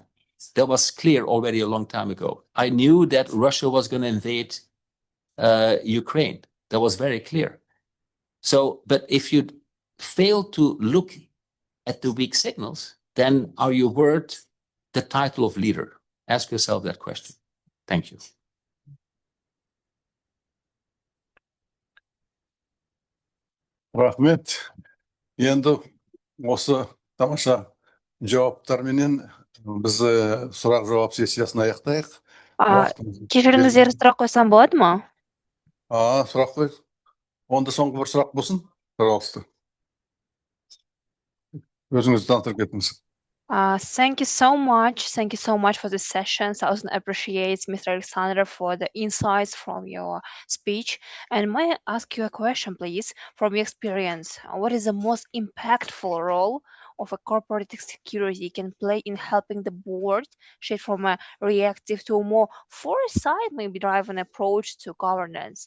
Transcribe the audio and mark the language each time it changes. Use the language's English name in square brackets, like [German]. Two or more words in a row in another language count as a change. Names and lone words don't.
[English] That was clear already a long time ago. I knew that Russia was going to invade Ukraine. That was very clear. So, but if you fail to look at the weak signals, then are you worth the title of leader? Ask yourself that question. Thank you. [Kazakh] Рахмет. Енді осы тамаша жауаптарменен біз сұрақ жауап сессиясын аяқтайық. Кешіріңіздер, сұрақ қойсам болады ма? Сұрақ қой. Онда соңғы бір сұрақ болсын. Пожалуйста. Өзіңізді таныстырып кетіңіз. [English] Thank you so much. Thank you so much for this session. Thousand appreciates Mr. Alexandra for the insights from your speech. And may I ask you a question, please, from your experience? What is the most impactful role of a corporate security can play in helping the board shift from a reactive to a more foresight, maybe driven approach to governance?